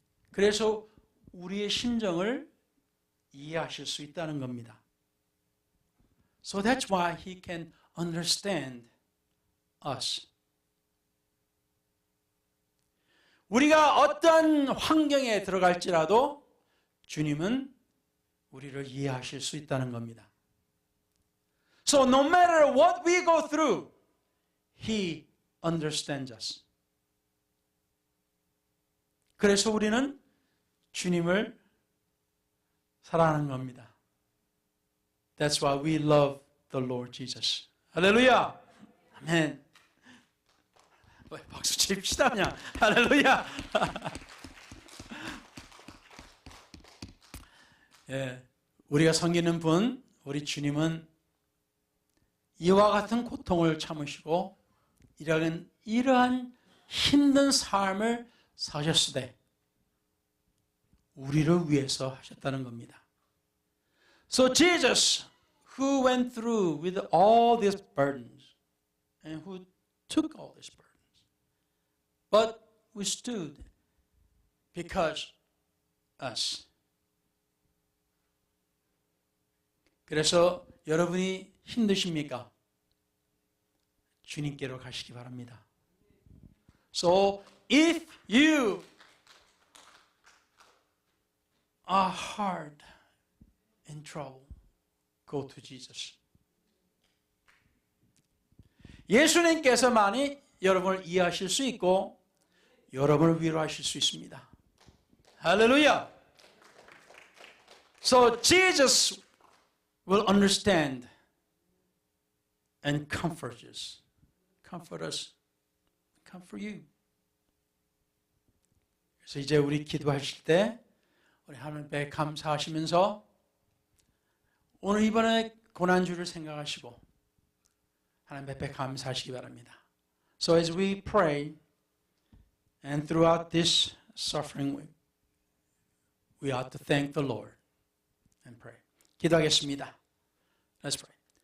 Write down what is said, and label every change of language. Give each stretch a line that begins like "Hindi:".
Korean: 그래서 우리의 심정을 이해하실 수 있다는 겁니다.
English: So that's why he can understand us.
Korean: 우리가 어떤 환경에 들어갈지라도 주님은 우리를 이해하실 수 있다는 겁니다.
English: So no matter what we go through, he understands us.
Korean: 그래서 우리는 주님을 사랑하는 겁니다.
English: That's why we love the Lord Jesus.
Korean: 할렐루야! 아멘. 박수 칩시다 그냥. 할렐루야! 예, 우리가 섬기는 분, 우리 주님은 이와 같은 고통을 참으시고 이러한 힘든 삶을 사셨으되 우리를 위해서 하셨다는 겁니다.
English: So Jesus, who went through with all these burdens and who took all these burdens, but withstood because us.
Korean: 그래서 여러분이 힘드십니까? 주님께로 가시기 바랍니다.
English: So if you are hard in trouble, go to Jesus.
Korean: 예수님께서만이 여러분을 이해하실 수 있고 여러분을 위로하실 수 있습니다. 할렐루야!
English: So Jesus will understand and comfort us. Comfort us. Comfort you.
Korean: 그래서 이제 우리 기도하실 때 우리 하나님께 감사하시면서 오늘 이번에 고난주를 생각하시고 하나님 앞에 감사하시기 바랍니다.
English: So as we pray and throughout this suffering week, we ought to thank the Lord and pray.
Korean: 기도하겠습니다.
English: Let's pray.